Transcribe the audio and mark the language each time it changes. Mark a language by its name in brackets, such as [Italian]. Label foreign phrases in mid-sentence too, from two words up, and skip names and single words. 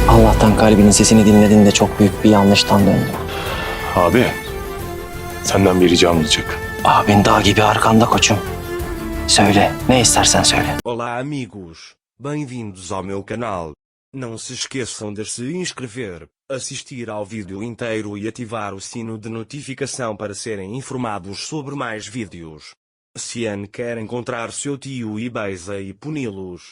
[Turkish] Allah'tan kalbinin sesini dinlediğinde çok büyük bir yanlıştan döndüm. Abi, senden bir ricam olacak. Abin dağ gibi arkanda koçum. Söyle, ne istersen söyle. [Portuguese] Olá amigos, bem-vindos ao meu canal. Não se esqueçam de se inscrever, assistir ao vídeo inteiro e ativar o sino de notificação para serem informados sobre mais vídeos. Cian quer encontrar seu tio e Beza e puni-los.